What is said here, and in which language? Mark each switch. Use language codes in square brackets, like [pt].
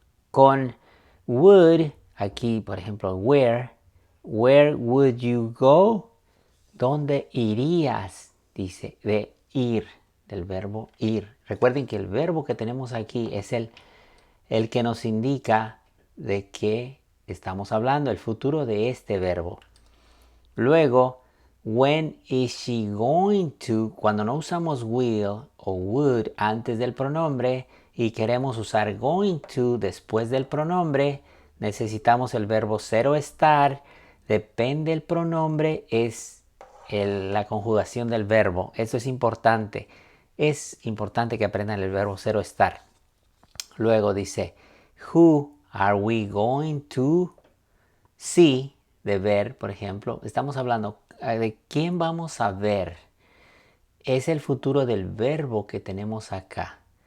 [es] Con would, aquí por ejemplo, [en] where would you go? [es] ¿Dónde irías? Dice, de ir, del verbo ir. Recuerden que el verbo que tenemos aquí es el que nos indica de qué estamos hablando, el futuro de este verbo. [en] Luego, when is she going to? [es] Cuando no usamos will o would antes del pronombre y queremos usar going to después del pronombre, necesitamos el verbo ser o estar. Depende del pronombre, es la conjugación del verbo. Eso es importante. Es importante que aprendan el verbo ser o estar. Luego dice, [en] who are we going to see? [es] De ver, por ejemplo. Estamos hablando de quién vamos a ver. Es el futuro del verbo que tenemos acá.